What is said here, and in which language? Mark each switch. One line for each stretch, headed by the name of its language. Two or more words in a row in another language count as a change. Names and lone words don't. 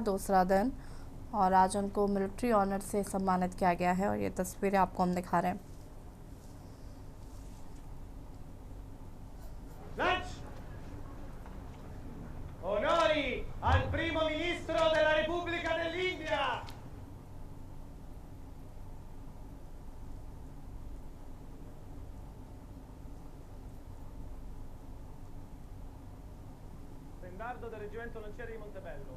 Hindi: दूसरा दिन और आज उनको
English: military honour
Hindi: से सम्मानित किया गया है और ये तस्वीरें आपको हम दिखा रहे हैं।
Italian: Lanci! Onori al primo ministro della Repubblica dell'India! Stendardo del reggimento lancieri di Montebello.